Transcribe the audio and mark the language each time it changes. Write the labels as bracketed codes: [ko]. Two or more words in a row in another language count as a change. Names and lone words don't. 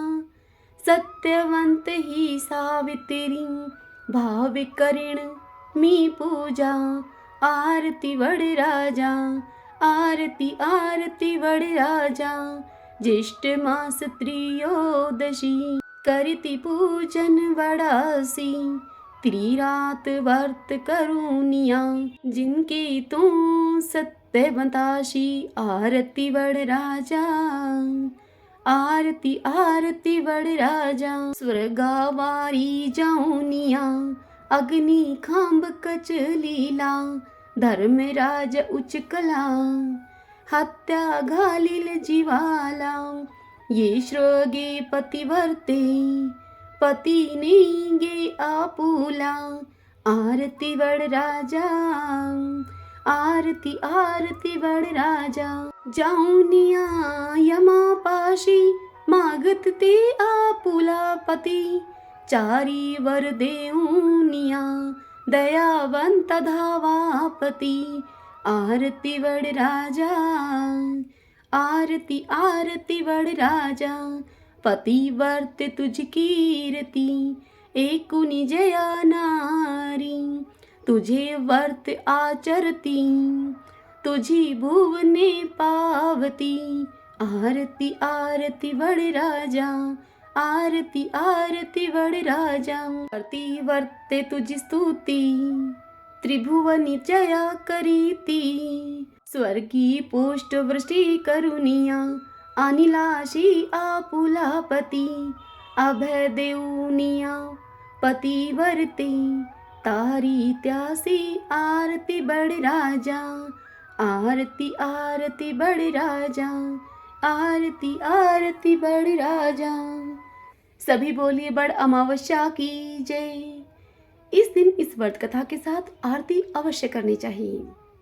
[mr] सत्यवंत ही सावित्री, भाव करिण मी पूजा, आरती बड़ राजा, आरती आरती बड़ राजा, ज्येष्ठ मास त्रयोदशी, करती पूजन बड़ासी, त्रिरात वर्त करूनिया, जिनकी तू सत्यवंताशी, आरती बड़ राजा, आरती आरती बड़ राजा, स्वर्गावारी जाऊनिया, अग्नि खांब कच लीला, धर्मराज उच्च कला, हत्या घालील जीवाला, ये श्रोगे पतिवर्ते, पति नेगे आपुला, आरती बड़ राजा, आरती आरती बड़ राजा, जाऊनिया यमा पाशी, मागत ते आपुला पति, चारी वर देऊनिया, दयावंत धावापति, आरती बड़ राजा, आरती आरती बड़ राजा, पतिवर्त तुझ कीर्ति, एकुनि जया नारी, तुझे वर्त आचरती, तुझी भुवने पावती, आरती आरती बड़ राजा, आरती आरती बड़ राजा, करती वर्ते तुझ स्तुति, त्रिभुवनि जया करीति, स्वर्गी पुष्ट वृष्टि करुनिया, अनिलाशी आपुलापति, अभय देऊनिया, पतिवर्ते, तारी त्यासी, आरती बड़ राजा, आरती आरती बड़ राजा, आरती आरती बड़ राजा। [hi] सभी बोलिए बड़ अमावस्या की जय। इस दिन इस व्रत कथा के साथ आरती अवश्य करनी चाहिए।